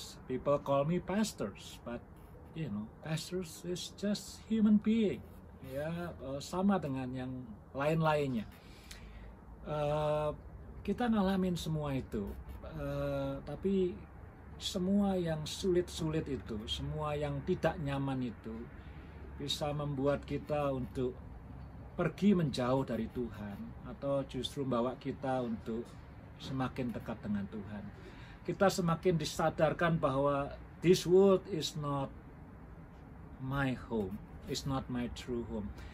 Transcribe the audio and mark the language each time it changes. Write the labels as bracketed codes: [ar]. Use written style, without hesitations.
[en] People call me pastors, but you know, pastors is just human being. [id] Ya, sama dengan yang lain-lainnya. Kita ngalamin semua itu, tapi semua yang sulit-sulit itu, semua yang tidak nyaman itu bisa membuat kita untuk pergi menjauh dari Tuhan, atau justru membawa kita untuk semakin dekat dengan Tuhan. Kita semakin disadarkan bahwa [en] this world is not my home, is not my true home.